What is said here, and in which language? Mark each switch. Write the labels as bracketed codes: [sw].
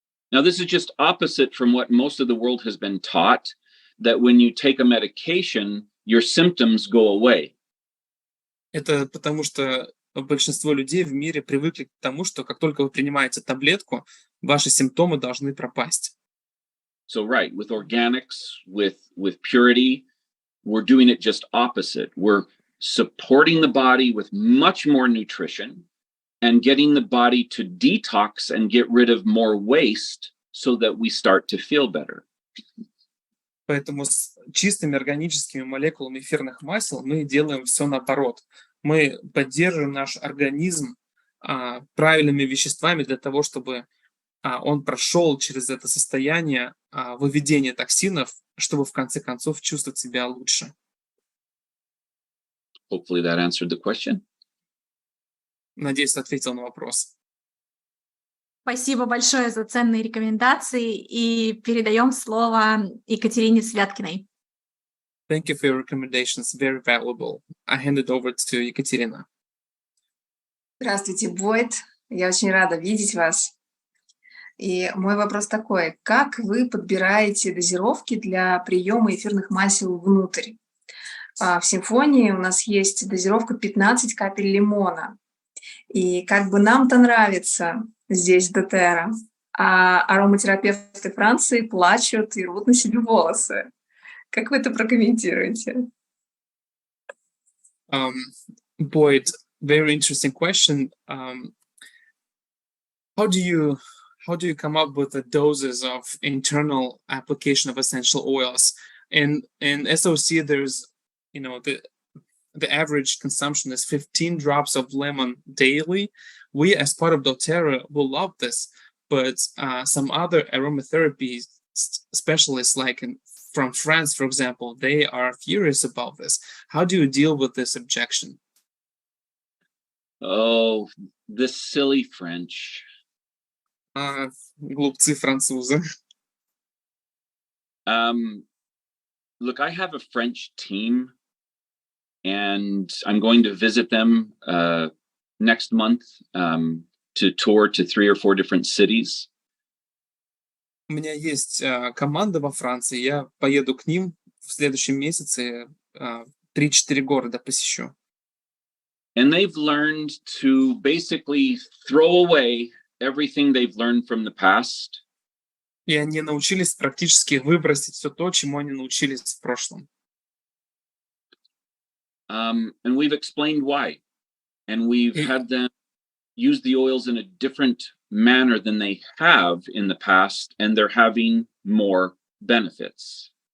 [en] Now, this is just opposite from what most of the world has been taught, that when you take a medication, your symptoms go away. [ru] Это потому что большинство людей в мире привыкли к тому, что как только вы принимаете таблетку, ваши симптомы должны пропасть. [en] So, right, with organics, with purity, we're doing it just opposite. We're supporting the body with much more nutrition and getting the body to detox and get rid of more waste so that we start to feel better. [ru] Поэтому с чистыми органическими молекулами эфирных масел мы делаем все наоборот. Мы поддерживаем наш организм правильными веществами для того, чтобы он прошел через это состояние выведения токсинов, чтобы в конце концов чувствовать себя лучше. [en] Hopefully that answered the question. [ru] Надеюсь, ответил на вопрос. Спасибо большое за ценные рекомендации и передаем слово Екатерине Святкиной. [en] Thank you for your recommendations. Very valuable. I hand it over to Екатерина. [ru] Здравствуйте, Бойд. Я очень рада видеть вас. И мой вопрос такой: как вы подбираете дозировки для приема эфирных масел внутрь? В симфонии у нас есть дозировка 15 капель лимона. И как бы нам-то нравится здесь дотера, а ароматерапевты Франции плачут и рвут на себе волосы. Как вы это прокомментируете? [en] Boyd, very interesting question. How do you come up with the doses of internal application of essential oils? And in SOC, there's, the average consumption is 15 drops of lemon daily. We, as part of doTERRA, will love this, but some other aromatherapy specialists, from France, for example, they are furious about this. How do you deal with this objection? Oh, the silly French. [ru] Глупцы французы. [en] Look, I have a French team, and I'm going to visit them next month to tour to 3 or 4 different cities. [ru] У меня есть команда во Франции, я поеду к ним в следующем месяце, 3-4 города посещу. [en] And they've learned to basically throw away everything they've learned from the past. [ru] И они научились практически выбросить все то, чему они научились в прошлом. [en] And we've explained why. And we've had them use the oils in a different manner than they have in the past, and they're having more benefits.